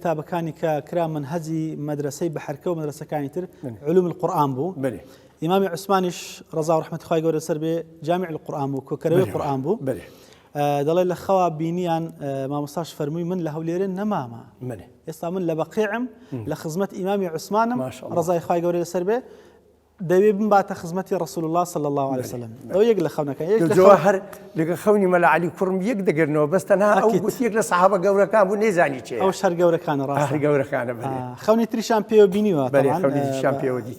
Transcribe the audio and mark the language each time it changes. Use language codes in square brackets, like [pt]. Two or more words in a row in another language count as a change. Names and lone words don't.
[ckb] کتابەکانی کە کرا منهەجی مەدرسەی بەحەرکە و مەدرسەکانی تر [ar] علوم القورئان [ckb] بوو ئیمامی عوسمانیش ڕەزا و ڕەحمەتی خوای گەورە سەر بێ [ar] جامع القورئان [ckb] بوو کۆکەرەوەی قورئان بوو دەڵێ لە خەوا بینیان مامۆستاش فەرمووی من لە هەولێرە نەمامە ئێستا من لە بەقیعم لە خزمەت ئیمامی عوسمانم ڕەزای خوای گەورە لەسەر بێ دەوێ بمباتە خزمەتی [ar] رسول الله صلى الله عليه وسلم [ckb] ئەو یەک لە خەونەکە هەر لەگە خەونی مەلا عەلی کوڕم یەک دەگەرنەوە بەس تەنها ئەو گوتی یەک لە سەحابە گەورەکان بوو نەیزانی چێ ئەو شەر گەورەکانە ڕاست گەورەکانە خەونی تریشان پێوە بینیوە خەونیشان پێوە دیتی